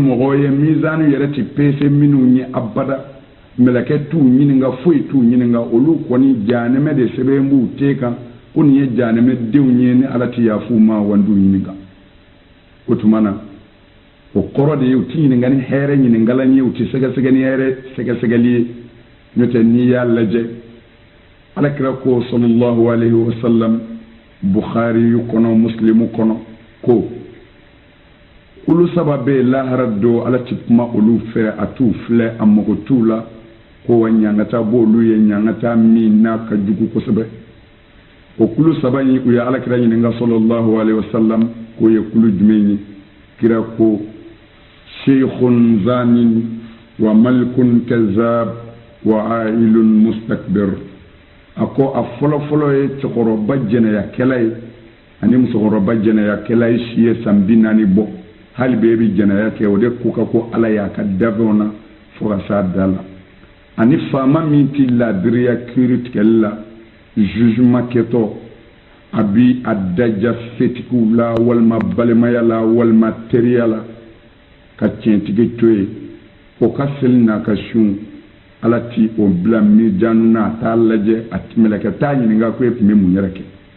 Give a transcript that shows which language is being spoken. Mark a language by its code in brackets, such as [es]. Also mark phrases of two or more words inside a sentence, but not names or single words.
[bm] mɔgɔ ye mizaanu yɛrɛ ti peese minnu ye abada mɛlɛkɛ t'u ɲininka foyi t'u ɲininka olu kɔni jahanɛmɛ de sɛbɛn b'u te kan ko nin ye jahanɛmɛ denw ye ni ala ti yafu ma wa n t'u ɲininka o tuma na o kɔrɔ de ye u ti ɲininka ni hɛrɛ ɲininkalan ye u ti sɛgɛsɛgɛ ni hɛrɛ sɛgɛsɛgɛli ye n'o tɛ n'i y'a lajɛ alakira ko [ar] صلى الله عليه وسلم [bm] bukhari kɔnɔ muslimu kɔnɔ ko olu saba bɛ lahara don ala ti kuma olu fɛ a t'u filɛ a mago t'u la ko wa ɲangata b'olu ye ɲangata min n'a ka jugu kosɛbɛ o kulu saba in u ye alakira ɲininka [ar] صلى الله عليه وسلم [bm] k'o ye kulu jumɛn ye kira ko sheikhun [ar] زان وملك كذاب وعائل مستكبر [bm] ako a fɔlɔ ye cɛkɔrɔba jɛnɛya kɛla ye ani musokɔrɔba jɛnɛya kɛla ye si ye san 40 bɔ hali bɛ bi jɛnɛya kɛ o de ko ka ko ala y'a ka dabɛnw na fo ka s'a da la ani faama min ti ladiriya kiiri tigɛli la jugement kɛtɔ a bi a daja fetigiw la walima balimaya la walima teriya la ka tiɲɛtigi to ye o ka seli n'a ka sun ala ti o bila mirijanu na a t'a lajɛ a mɛlɛkɛ t'a ɲininka ko e tun bɛ mun yɛrɛ kɛ